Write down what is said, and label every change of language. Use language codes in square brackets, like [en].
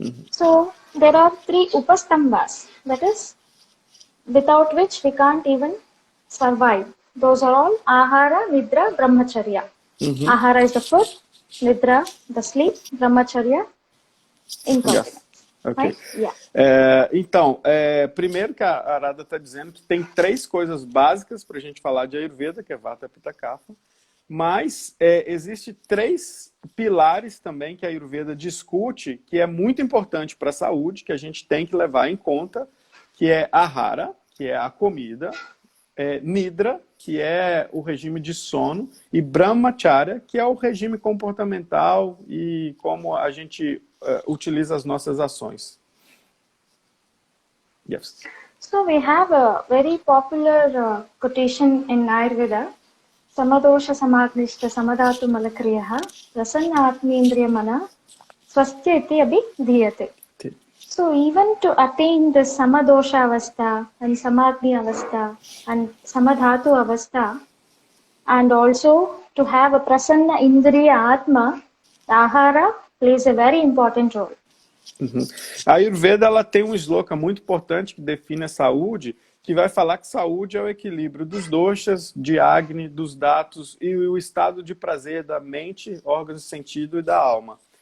[en] So there are three upastambhas, that is, without which we can't even survive. Those are all Ahara, Nidra, Brahmacharya. Ahara is the food, Nidra, the sleep, Brahmacharya, incontinence. Yes. Ok. Right? Yeah. [pt] Então, primeiro que a Arada está dizendo que tem três coisas básicas para a gente falar de Ayurveda, que é Vata, Pitta, Kapha, mas existe três pilares também que a Ayurveda discute, que é muito importante para a saúde, que a gente tem que levar em conta, que é Ahara, que é a comida, Nidra, que é o regime de sono, e Brahmacharya, que é o regime comportamental e como a gente utiliza as nossas ações. [en] Yes. So we have a very popular quotation in Ayurveda. [sa] Samadosha samagnishta samadhatu malakriyaha prasanna atmendriya mana swastya iti abhidhiyate. [en] So even to attain the samadosha avastha and samagni avastha and samadhatu avastha, and also to have a prasanna indriya atma, the ahara plays a very important role. [pt] A Ayurveda ela tem um sloka muito importante que define a saúde, que vai falar que saúde é o equilíbrio dos doshas, de Agni, dos datos e o estado de prazer da mente, órgãos de sentido e da alma.